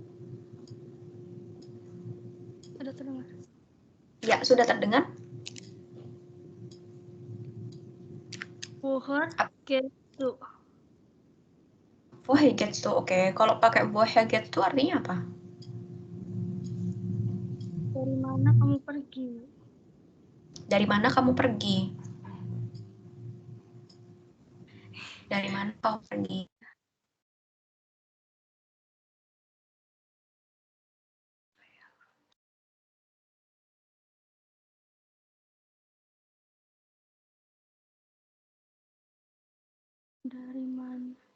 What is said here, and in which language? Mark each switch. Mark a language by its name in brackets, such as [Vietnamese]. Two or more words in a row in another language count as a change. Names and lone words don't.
[Indonesian] Sudah terdengar. Ya, sudah terdengar? [German] Woher gehst du? Woher gehst du? [Indonesian] Oke, kalau pakai [German] woher gehst du [Indonesian] artinya apa? Dari mana kamu pergi? Dari mana kamu pergi? Dari mana kamu pergi? Dari mana?